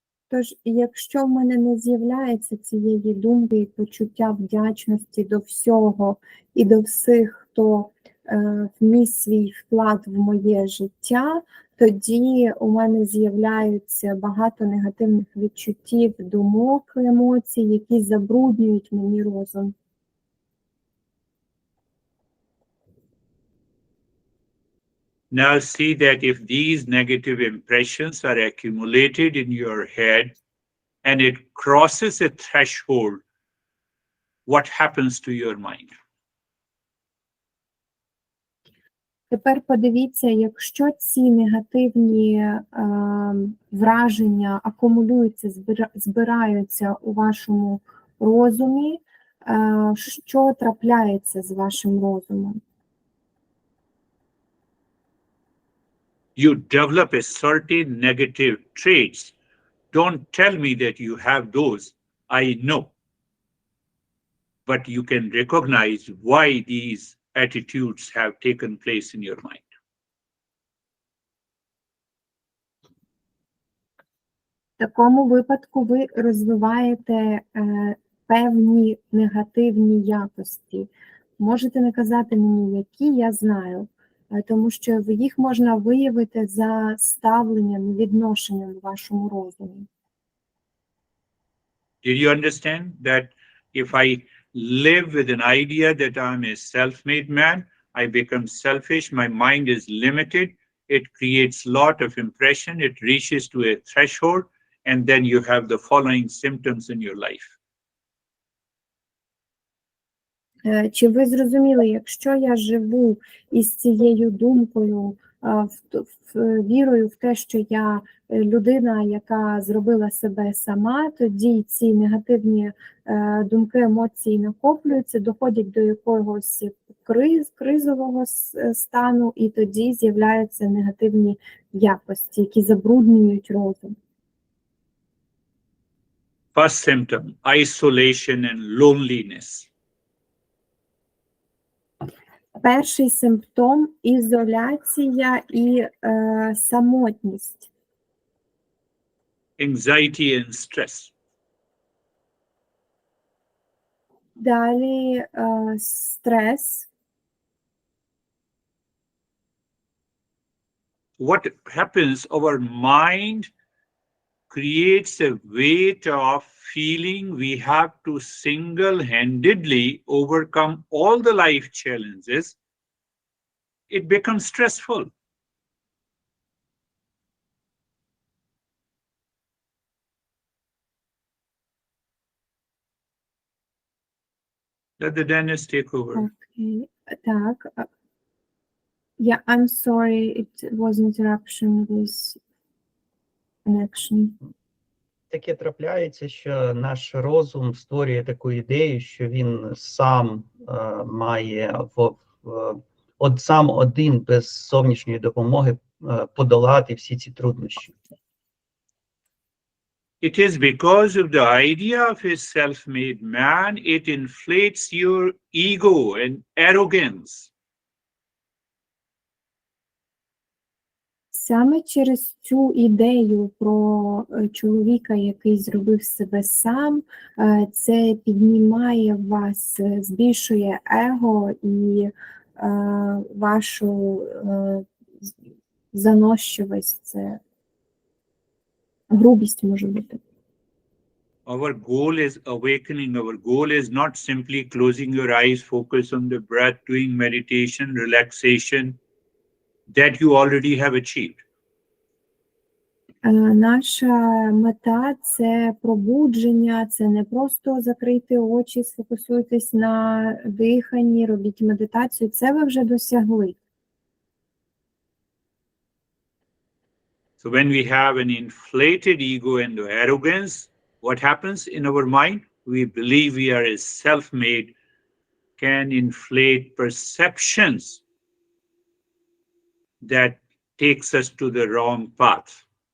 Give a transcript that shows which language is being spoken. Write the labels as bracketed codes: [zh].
[uk] Тож, якщо в мене не з'являється цієї думки і почуття вдячності до всього і до всіх, хто вніс свій вклад в моє життя, тоді у мене з'являються багато негативних відчуттів, думок, емоцій, які забруднюють мені розум. [en] Now see that if these negative impressions are accumulated in your head and it crosses a threshold, what happens to your mind? [uk] Тепер подивіться, якщо ці негативні враження акумулюються, збираються у вашому розумі, що трапляється з вашим розумом? [en] You develop a certain negative traits. Don't tell me that you have those. I know. But you can recognize why these attitudes have taken place in your mind. [uk] В такому випадку ви розвиваєте певні негативні якості. Можете не казати мені, які, я знаю, тому що їх можна виявити за ставленням, відношенням в вашому розумі. [en] Did you understand that if I live with an idea that I'm a self-made man, I become selfish, my mind is limited, it creates a lot of impression, it reaches to a threshold, and then you have the following symptoms in your life. [uk] Чи ви зрозуміли, якщо я живу із цією думкою, вірою в те, що я людина, яка зробила себе сама, тоді ці негативні думки, емоції накоплюються, доходять до якогось кризового стану, і тоді з'являються негативні якості, які забруднюють розум. [en] First symptom, isolation and loneliness. [uk] Перший симптом – ізоляція і самотність. [en] Anxiety and stress. [uk] Далі стрес. [en] What happens, our mind creates a weight of feeling we have to single-handedly overcome all the life challenges. It becomes stressful. Let the dentist take over. Okay. [uk] Так. [en] Yeah, I'm sorry, it was interruption with connection. [uk] Таке трапляється, що наш розум створює таку ідею, що він сам має от сам один без зовнішньої допомоги подолати всі ці труднощі. [en] It is because of the idea of a self-made man, it inflates your ego and arrogance. [uk] Саме через цю ідею про чоловіка, який зробив себе сам, це піднімає вас, збільшує его і вашу заносчивість, це грубість може бути. [en] Our goal is awakening. Our goal is not simply closing your eyes, focus on the breath, doing meditation, relaxation that you already have achieved. [uk] Наша мета – це пробудження, це не просто закрити очі, сфокусуйтесь на диханні, робіть медитацію. Це ви вже досягли. [en] So when we have an inflated ego and arrogance, what happens in our mind? We believe we are self-made, can inflate perceptions that takes us to the wrong path.